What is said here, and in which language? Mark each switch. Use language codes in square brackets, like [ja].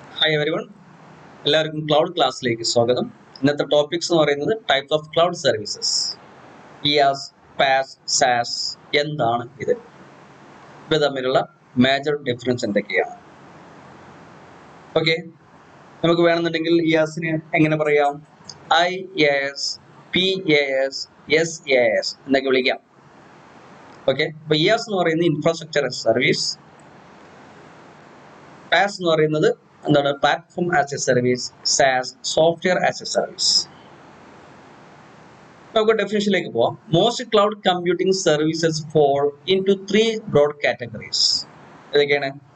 [en] hi everyone, [ml] എല്ലാവർക്കും cloud ക്ലാസ്സിലേക്ക് സ്വാഗതം. ഇന്നത്തെ ടോപ്പിക്സ് എന്ന് പറയുന്നത് types of cloud services. IaaS, PaaS, SaaS എന്താണ് ഇത്? ഇവ തമ്മിലുള്ള മേജർ ഡിഫറൻസ് എന്തൊക്കെയാണ്? ഓക്കെ, നമുക്ക് വേണമെന്നുണ്ടെങ്കിൽ IaaSനെ എങ്ങനെ പറയാം? IaaS, PaaS, SaaS എന്നൊക്കെ വിളിക്കാം. ഓക്കെ, അപ്പോൾ IaaS എന്ന് പറയുന്നത് ഇൻഫ്രാസ്ട്രക്ചർ ആസ് സർവീസ്, PaaS എന്ന് പറയുന്നത് എന്താണ്? [en] Platform as a service, SaaS software as a service. [ml] നമുക്ക് ഡെഫിനിഷനിലേക്ക് പോവാം. [en] Most cloud computing services fall into 3 broad categories. [ml] ഏതൊക്കെയാണ്?